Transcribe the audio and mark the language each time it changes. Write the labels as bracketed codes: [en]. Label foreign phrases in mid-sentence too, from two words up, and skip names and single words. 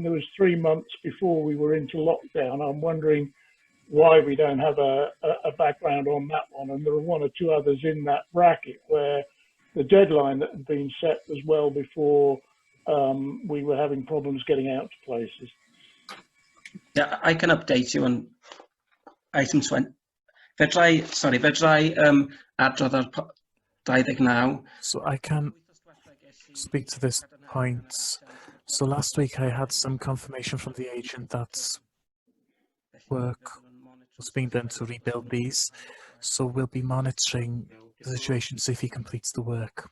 [en] There was 3 months before we were into lockdown. I'm wondering why we don't have a background on that one. And there are 1 or 2 others in that bracket where the deadline that had been set was well before we were having problems getting out to places. Yeah, I can update you on item 20. [cy] Fedrai adrodd ar 29. [en] So I can speak to this point. So last week I had some confirmation from the agent that work was being done to rebuild these. So we'll be monitoring the situation to see if he completes the work.